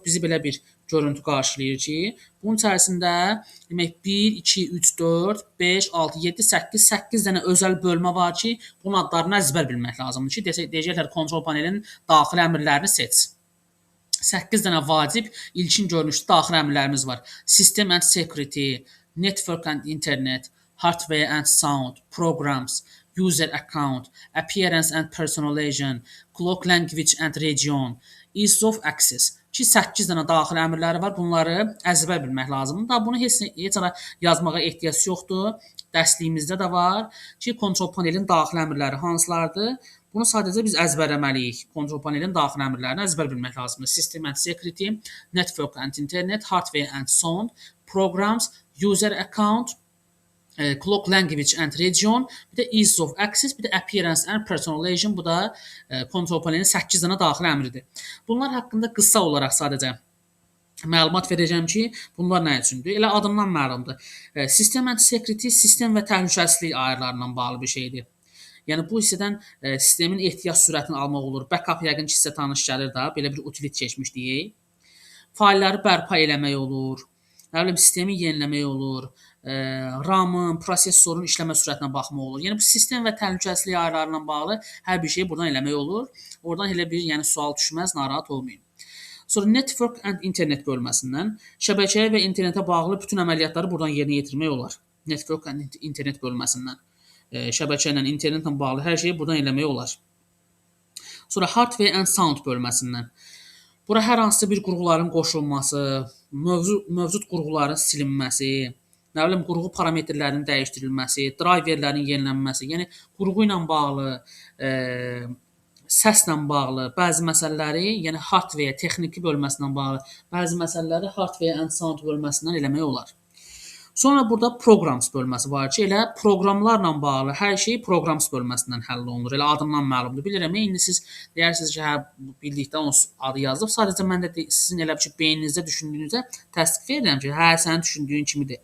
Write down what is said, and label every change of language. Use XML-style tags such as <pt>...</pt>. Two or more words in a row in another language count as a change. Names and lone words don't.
<az>Bizi belə bir görüntü qarşılayır ki, bunun içərisində demək 1, 2, 3, 4, 5, 6, 7, 8 dənə özəl bölmə var ki, bunun adlarını əzbər bilmək lazımdır ki, deyəcəklər kontrol panelin daxili əmrlərini seç. 8 dənə vacib ilkin görünüşlü daxili əmrlərimiz var.</az> <en>System and security, network and internet, hardware and sound, programs, user account, appearance and personalization, clock language and region, ease of access</en> <az>ki 8 dənə daxili əmrləri var. Bunları əzbər bilmək lazımdır. Da bunu heç ara yazmağa ehtiyac yoxdur. Dərsliyimizdə də var ki, kontrol panelin daxili əmrləri hansılardır? Bunu sadəcə biz əzbərləməliyik. Kontrol panelin daxili əmrlərini əzbər bilmək lazımdır.</az> <en>System and security, network and internet, hardware and sound, programs, user account, clock language and region,</en> <az>bir də</az> <en>ease of access,</en> <az>bir də</az> <en>appearance and personalization,</en> <az>bu da kontrol panelinin 8 dənə daxili əmridir. Bunlar haqqında qısa olaraq sadəcə məlumat verəcəm ki, bunlar nə üçündür? Elə adından məlumdur.</az> <en>System and security,</en> <az>sistem və təhlükəsizlik ayarlarından bağlı bir şeydir. Yəni bu hissədən sistemin ehtiyac sürətini almaq olur. Backup yəqin ki, sizə tanış gəlir də, belə bir utilit keçmiş deyək. Faylları bərpa eləmək olur. Nə bilim, sistemi yeniləmək olur. RAM-ın, prosesorun işləmə sürətinə baxmaq olur. Yəni bu sistem və təhlükəsizlik ayarlarına bağlı hər bir şeyi buradan eləmək olur. Oradan elə bir sual düşməz, narahat olmayın. Sonra</az> <en>network and internet</en> <az>bölməsindən şəbəkəyə və internetə bağlı bütün əməliyyatları buradan yerinə yetirmək olar.</az> <en>Network and internet</en> <az>bölməsindən şəbəkə ilə, internetlə bağlı hər şeyi buradan eləmək olar. Sonra</az> <en>hardware and sound</en> <az>bölməsindən bura hər hansı bir qurğuların qoşulması, mövcud qurğuların silinməsi, nə bilim, qurğu parametrlərinin dəyişdirilməsi, driverlərin yenilənməsi, yəni qurğu ilə bağlı, səslə bağlı bəzi məsələləri, yəni hardware, texniki bölməsindən bağlı bəzi məsələləri</az> <en>hardware and sound</en> <az>bölməsindən eləmək olar. Sonra burada programs bölməsi var ki, elə proqramlarla bağlı hər şey programs bölməsindən həll olunur. Elə adından məlumdur. Bilirəm, indi siz deyirsiniz ki, hə, bildikdə onun adı yazılıb. Sadəcə mən də sizin elə bir beyninizdə düşündüyünüzə təsdiq verirəm ki, hə, sənin düşündüyün kimidir.</az>